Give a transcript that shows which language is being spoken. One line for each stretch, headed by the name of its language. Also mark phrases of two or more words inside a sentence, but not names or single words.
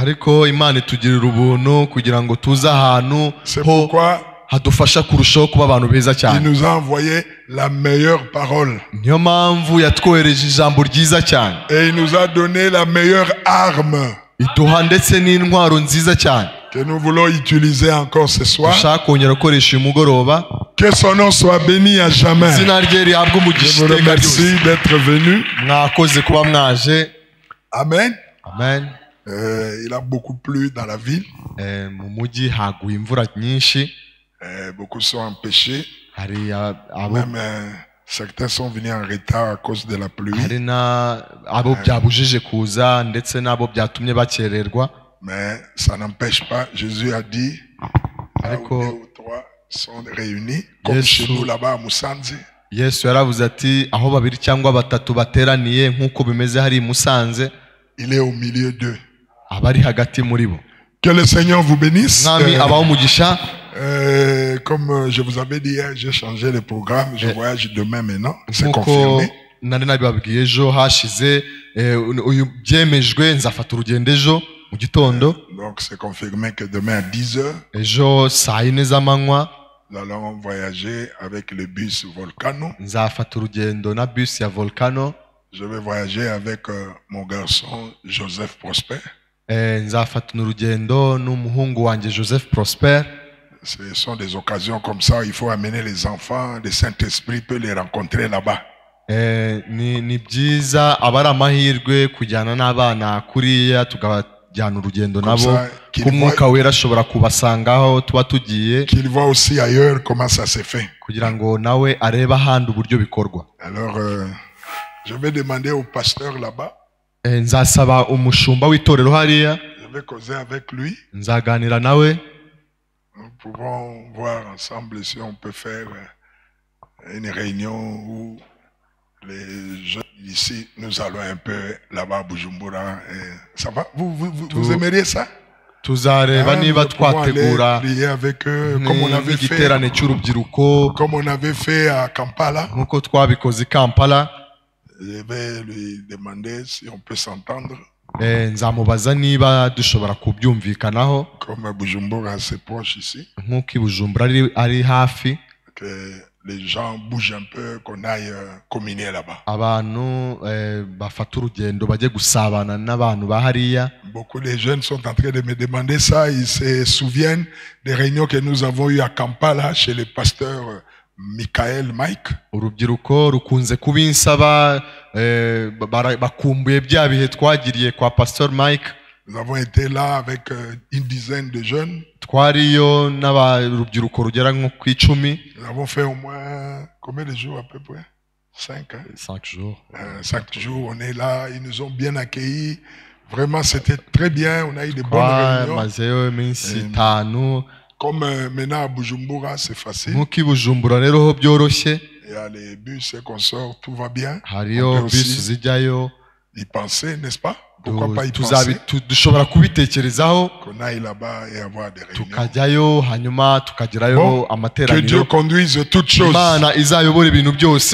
French: C'est pourquoi il nous a envoyé la meilleure parole. Et il nous a donné la meilleure arme. que nous voulons utiliser encore ce soir.
Kinyarwanda: dushaka kongera gukoresha uyu mugoroba.
French: Que son nom soit béni à jamais.
Kinyarwanda: izina rye rihabwe
French: Je
Kinyarwanda: umugisha
French: vous
Kinyarwanda: iteka
French: remercie
Kinyarwanda: ryose.
French: d'être venu.
Kinyarwanda: Mwakoze kuba mwaje. Amen. Amen.
French: Il a beaucoup plu dans la ville.
Kinyarwanda: Mu mujyi haguye imvura nyinshi.
French: Beaucoup sont empêchés.
Kinyarwanda: Hari abo
French: Même certains sont venus en retard à cause de la pluie.
Kinyarwanda: hari na abo byabujije kuza ndetse n'abo byatumye bakererwa.
French: Mais ça n'empêche pas. Jésus a dit, là où 2 ou 3 sont réunis, comme chez nous là-bas à Musanze.
Kinyarwanda: Yesu yaravuze ati aho babiri cyangwa batatu bateraniye nk'uko bimeze hari i Musanze,
French: Il est au milieu d'eux.
Kinyarwanda: abari hagati muri bo.
French: Que le Seigneur vous bénisse.
Kinyarwanda: Mwami abaho umugisha.
French: Comme je vous avais dit hier, j'ai changé le programme. Je voyage demain maintenant. C'est
Kinyarwanda: Nk'uko
French: confirmé.
Kinyarwanda: nari nabibabwiye ejo hashize, uyu byemejwe nzafata urugendo ejo mu gitondo.
French: Donc c'est confirmé que demain à 10h,
Kinyarwanda: Ejo saa yine z'amanywa
French: nous allons voyager avec le bus Volcano.
Kinyarwanda: nzafata urugendo na bus ya Volcano.
French: Je vais voyager avec mon garçon Joseph Prosper.
Kinyarwanda: Nzafata urugendo n'umuhungu wanjye Joseph Prosper.
French: Ce sont des occasions comme ça, il faut amener les enfants, le Saint-Esprit peut les rencontrer là-bas.
Kinyarwanda: Ni byiza aba ari amahirwe kujyana n'abana kuriya tukabajyana urugendo nabo, k'umwuka wera ashobora kubasangaho tuba tugiye,
French: Qu'il voit aussi ailleurs comment ça se fait.
Kinyarwanda: kugira ngo nawe arebe ahandi uburyo bikorwa.
French: Alors, je vais demander au pasteur là-bas.
Kinyarwanda: Nzasaba umushumba w'itorero hariya,
French: Je vais causer avec lui.
Kinyarwanda: nzaganira nawe.
French: Nous pouvons voir ensemble si on peut faire une réunion où les jeunes ici, nous allons un peu là-bas à Bujumbura. Ça va? Vous aimeriez ça?
Kinyarwanda: Tuzareba niba twategura
French: prier avec eux comme on avait fait.
Kinyarwanda: igiterane cy'urubyiruko
French: Comme on avait fait à Kampala.
Kinyarwanda: nk'uko twabikoze i Kampala.
French: Je vais lui demander si on peut s'entendre.
Kinyarwanda: Nzamubaza niba dushobora kubyumvikanaho.
French: Comme Bujumbura c'est proche ici.
Kinyarwanda: Nk'uko i Bujumbura ari hafi.
French: Que les gens bougent un peu, qu'on aille communier là-bas.
Kinyarwanda: Abantu bafata urugendo bajye gusabana n'abantu ba hariya.
French: Beaucoup de jeunes sont en train de me demander ça. Ils se souviennent des réunions que nous avons eues à Kampala chez le pasteur Michael Mike.
Kinyarwanda: Urubyiruko rukunze kubinsaba, bakumbuye bya bihe twagiriye kwa Pastor Mike.
French: Nous avons été là avec une dizaine de jeunes.
Kinyarwanda: Twariyo n'abarubyiruko rugera nko ku 10.
French: Nous avons fait au moins combien de jours à peu près? 5. Hein? 5 jours. 5 jours, on est là. Ils nous ont bien accueillis. Vraiment, c'était très bien. On a eu de bonnes réunions.
Kinyarwanda: Mazeyo iminsi 5.
French: Comme maintenant à Bujumbura, c'est facile.
Kinyarwanda: Nk'uko i Bujumbura rero ho byoroshye.
French: Il y a les bus et consorts, tout va bien.
Kinyarwanda: Hariyo bus zijyayo.
French: Y penser, n'est-ce pas? Pourquoi pas y penser?
Kinyarwanda: Dushobora kubitekerezaho.
French: Qu'on aille là-bas et avoir des réunions.
Kinyarwanda: Tukajyayo hanyuma tukagirayo amateraniro.
French: Que Dieu conduise toutes choses.
Kinyarwanda: Imana izayobora ibintu byose.